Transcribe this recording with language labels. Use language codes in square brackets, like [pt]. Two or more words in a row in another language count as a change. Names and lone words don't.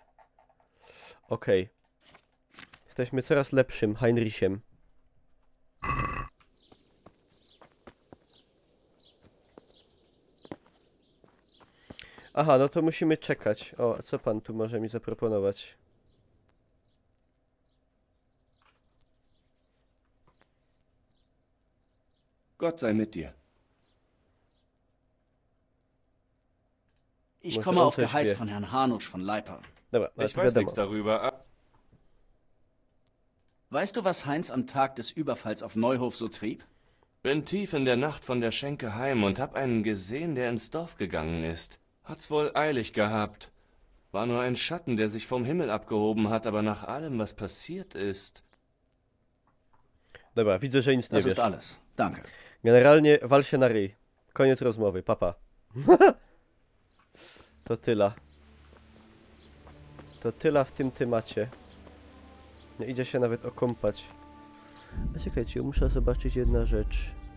[pl] Okej. Jesteśmy coraz lepszym Heinrichem. Aha, no to musimy czekać. O, a co pan tu może mi zaproponować? [de] Gott sei mit dir. Ich Muss komme auf uns Geheiß hier- von Herrn Hanusch von Leiper. [pl] Dobra, [de] Ich [pl] to [de] weiß [pl] wiadomo. [de] nichts darüber. Weißt du, was Heinz am Tag des Überfalls auf Neuhof so trieb? Bin tief in der Nacht von der Schenke heim und hab einen gesehen, der ins Dorf gegangen ist. Hat's wohl eilig gehabt. War nur ein Schatten, der sich vom Himmel abgehoben hat, aber nach allem, was passiert ist... [pl] Dobra, widzę, że nic nie [de] Das [pl] wiesz. [de] ist alles. Danke. [pl] Generalnie wal się na ryj. Koniec rozmowy, papa. To tyle. To tyle w tym temacie. Nie idzie się nawet okąpać. A czekajcie, muszę zobaczyć jedna rzecz.